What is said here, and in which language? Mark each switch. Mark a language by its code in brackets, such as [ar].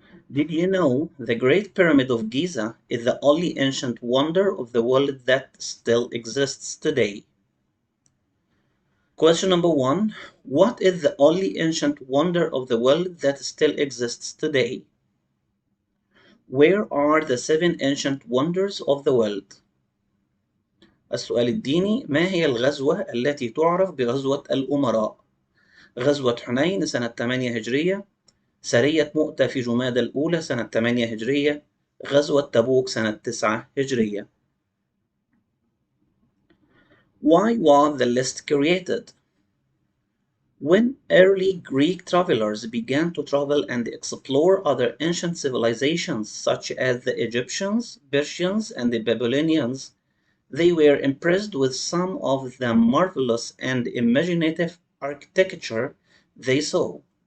[en] Did you know the Great Pyramid of Giza is the only ancient wonder of the world that still exists today? Question number 1. What is the only ancient wonder of the world that still exists today? Where are the seven ancient wonders of the world? [ar] السؤال الديني: ما هي الغزوة التي تعرف بغزوة الأمراء؟ غزوة حنين سنة 8 هجرية، سرية مؤتة في جمادى الأولى سنة 8 هجرية، غزوة تبوك سنة 9 هجرية. [en] Why was the list created? When early Greek travelers began to travel and explore other ancient civilizations such as the Egyptians, Persians, and the Babylonians, they were impressed with some of the marvelous and imaginative architecture they saw.